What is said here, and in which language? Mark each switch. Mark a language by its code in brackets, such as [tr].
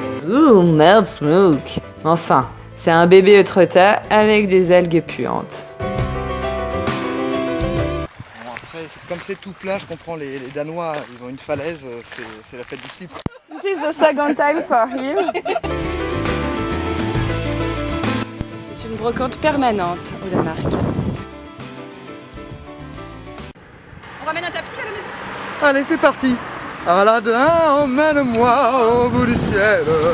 [fr] Ouh, merde smoke. Enfin, C'est un bébé Eutrotta avec des algues puantes. Bon, après, comme c'est tout plat, je comprends, les Danois, ils ont une falaise, c'est la fête du slip. [en] This is the second time for him. [fr] C'est une brocante permanente au Danemark. On ramène un tapis à la maison. Allez, c'est parti. Aladdin, emmène-moi au bout du ciel.